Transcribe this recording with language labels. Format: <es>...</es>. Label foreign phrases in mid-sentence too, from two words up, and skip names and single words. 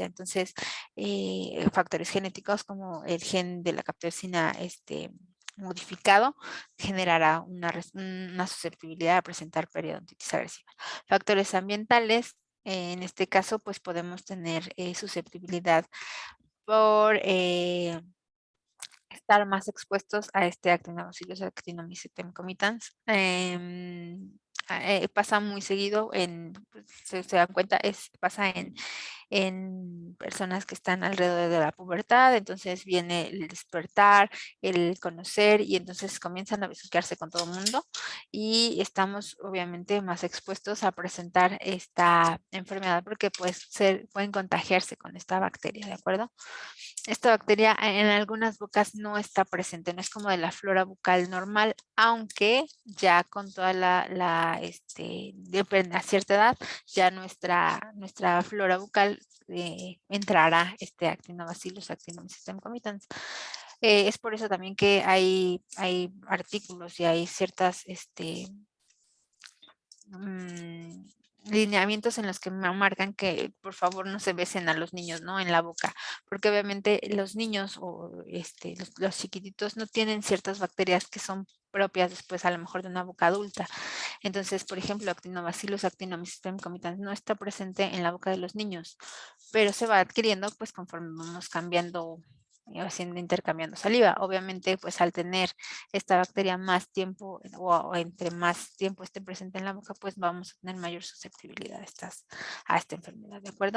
<es>Entonces, factores genéticos como el gen de la capsaicina modificado generará una susceptibilidad a presentar periodontitis agresiva. Factores ambientales, en este caso, pues podemos tener susceptibilidad por estar más expuestos a este Actinobacillus actinomycetem comitans. pasa muy seguido pues, se dan cuenta, pasa en personas que están alrededor de la pubertad, entonces viene el despertar, el conocer y entonces comienzan a besuquearse con todo el mundo y estamos obviamente más expuestos a presentar esta enfermedad porque pueden contagiarse con esta bacteria, ¿de acuerdo? Esta bacteria en algunas bocas no está presente, no es como de la flora bucal normal, aunque ya con toda a cierta edad, ya nuestra flora bucal entrará este Actinobacillus actinomycetum comitans. Es por eso también que hay artículos y hay ciertas mm, lineamientos en los que me marcan que por favor no se besen a los niños, ¿no? En la boca, porque obviamente los niños o los chiquititos no tienen ciertas bacterias que son propias después a lo mejor de una boca adulta. Entonces, por ejemplo, Actinobacillus actinomycetum comitans no está presente en la boca de los niños, pero se va adquiriendo pues conforme vamos cambiando haciendo intercambiando saliva. Obviamente, pues al tener esta bacteria más tiempo o entre más tiempo esté presente en la boca, pues vamos a tener mayor susceptibilidad a esta enfermedad, ¿de acuerdo?</es>